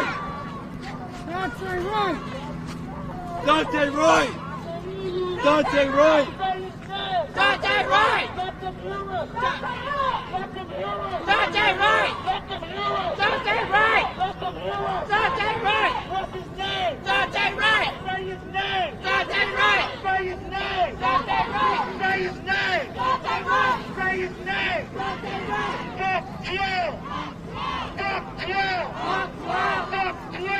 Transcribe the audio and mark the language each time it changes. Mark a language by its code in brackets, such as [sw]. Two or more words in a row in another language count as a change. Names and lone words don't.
[en] Daunte Wright! Daunte Wright! Daunte Wright! Daunte Wright! Daunte Wright! Daunte Wright! Daunte Wright! What's his name? Daunte Wright! Say his name! Daunte Wright! Say his name! Daunte Wright! Say his name! Daunte Wright! Say his name! Daunte Wright! Fuck you! Fuck you! Fuck you!